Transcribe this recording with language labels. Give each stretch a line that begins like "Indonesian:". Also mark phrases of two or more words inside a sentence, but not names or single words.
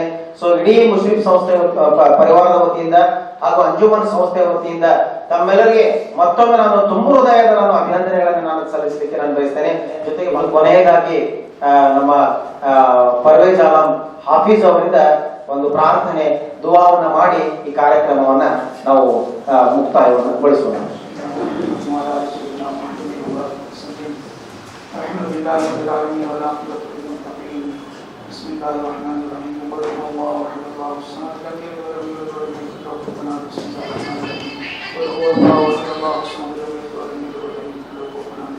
Kannada: ಸೊ ಇಡೀ ಮುಸ್ಲಿಂ ಸಂಸ್ಥೆ ಪರಿವಾರದ ವತಿಯಿಂದ ಹಾಗೂ ಅಂಜುಮನ್ ಸಂಸ್ಥೆಯ ವತಿಯಿಂದ ತಮ್ಮೆಲ್ಲರಿಗೆ ಮತ್ತೊಮ್ಮೆ ನಾನು ತುಂಬು ಹೃದಯದ ನಾನು ಅಭಿನಂದನೆಗಳನ್ನು ನಾನು ಸಲ್ಲಿಸಲಿಕ್ಕೆ ನಾನು ಬಯಸ್ತೇನೆ. ಜೊತೆಗೆ ಕೊನೆಯದಾಗಿ ನಮ್ಮ ಪರ್ವೇಜ್ ಆಲಂ ಹಾಫೀಜ್ ಅವರಿಂದ ಒಂದು ಪ್ರಾರ್ಥನೆ ದುವಾವನ್ನ ಮಾಡಿ ಈ ಕಾರ್ಯಕ್ರಮವನ್ನ ನಾವು ಮುಕ್ತಾಯವನ್ನು ಗೊಳಿಸೋಣ.
Arabic: الحمد لله رب العالمين ولا قوة إلا بالله. بسم الله الرحمن الرحيم. قل هو الله أحد الله الصمد لم يلد ولم يولد ولم يكن له كفوا أحد. بسم الله الرحمن الرحيم. قل هو الله أحد الله الصمد لم يلد ولم يولد ولم يكن له كفوا أحد.